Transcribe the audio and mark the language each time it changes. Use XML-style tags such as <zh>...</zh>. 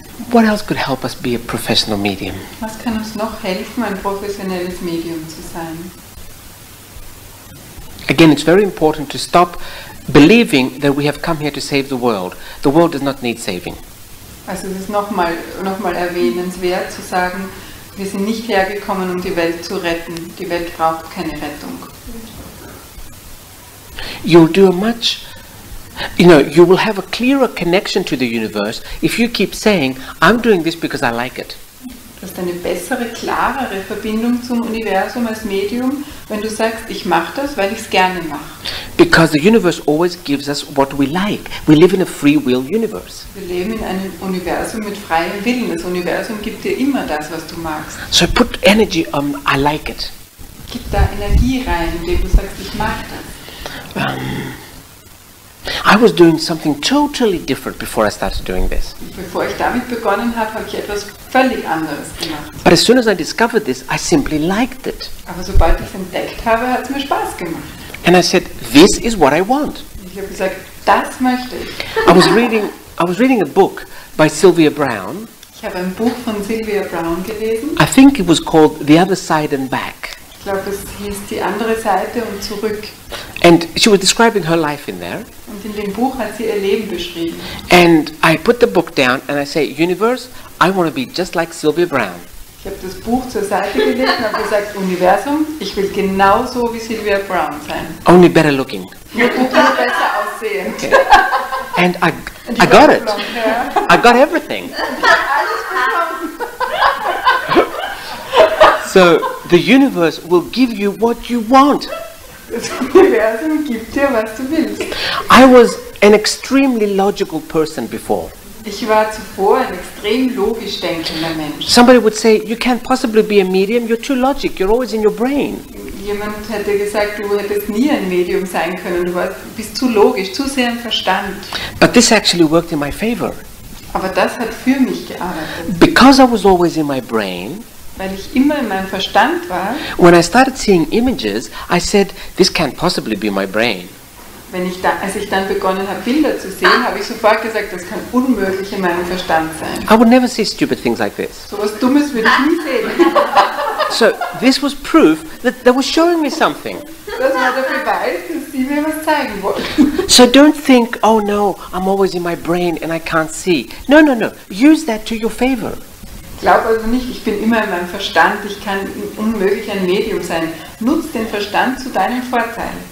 <en>What else could help us be a professional medium?</en> <de>Was kann uns noch helfen, ein professionelles Medium zu sein?</de> <en>Again, it's very important to stop believing that we have come here to save the world. The world does not need saving.</en> <de>Also es ist nochmal erwähnenswert zu sagen, wir sind nicht hergekommen, um die Welt zu retten. Die Welt braucht keine Rettung.</de> <en>You'll do a much, you will have a clearer connection to the universe if you keep saying, I'm doing this because I like it.</en> <de>Du hast eine bessere, klarere Verbindung zum Universum als Medium, wenn du sagst, ich mache das, weil ich es gerne mache.</de> <en>Because the universe always gives us what we like. We live in a free will universe.</en> <de>Wir leben in einem Universum mit freiem Willen. Das Universum gibt dir immer das, was du magst.</de> <en>So put energy on, I like it.</en> <de>Gib da Energie rein, indem du sagst, ich mag das.</de> <en>I was doing something totally different before I started doing this.</en> <de>Bevor ich damit begonnen habe, habe ich etwas völlig anderes gemacht.</de> <en>But as soon as I discovered this, I simply liked it.</en> <de>Aber sobald ich es entdeckt habe, hat es mir Spaß gemacht.</de> <en>And I said, this is what I want.</en> <de>Ich habe gesagt, das möchte ich.</de> <en>I was reading a book by Sylvia Browne.</en> <de>Ich habe ein Buch von Sylvia Browne gelesen.</de> <en>I think it was called The Other Side and Back.</en> <de>Ich glaube, es hieß die andere Seite und zurück.</de> <en>And she was describing her life in there.</en> <de>Und in dem Buch hat sie ihr Leben beschrieben.</de> <en>And I put the book down and I say, Universe, I want to be just like Sylvia Browne.</en> <de>Ich habe das Buch zur Seite gelegt und habe gesagt, Universum, ich will genauso wie Sylvia Browne sein.</de> <en>Only better looking.</en> <de>Nur besser aussehen.</de> <en>Okay. And I got it. I got everything. So the universe will give you what you want.</en> <de>Das Universum gibt dir, was du willst.</de> <en>I was an extremely logical person before.</en> <de>Ich war zuvor ein extrem logisch denkender Mensch.</de> <en>Somebody would say, you can't possibly be a medium, you're too logic, you're always in your brain.</en> <de>Jemand hätte gesagt, du hättest nie ein Medium sein können, du bist zu logisch, zu sehr im Verstand.</de> <en>But this actually worked in my favor.</en> <de>Aber das hat für mich gearbeitet.</de> <en>Because I was always in my brain,</en> <de>weil ich immer in meinem Verstand war,</de> <en>when I started seeing images, I said, this can't possibly be my brain.</en> <de>Als ich dann begonnen habe, Bilder zu sehen, habe ich sofort gesagt, das kann unmöglich in meinem Verstand sein.</de> <en>I would never see stupid things like this.</en> <de>So was Dummes würde ich nie sehen.</de> <en>So this was proof that they were showing me something.</en> <de>Das war der Beweis, dass sie mir was zeigen wollten.</de> <en>So don't think, oh no, I'm always in my brain and I can't see. No, no, no. Use that to your favor.</en> <de>Glaub also nicht, ich bin immer in meinem Verstand, ich kann unmöglich ein Medium sein. Nutz den Verstand zu deinem Vorteil.</de>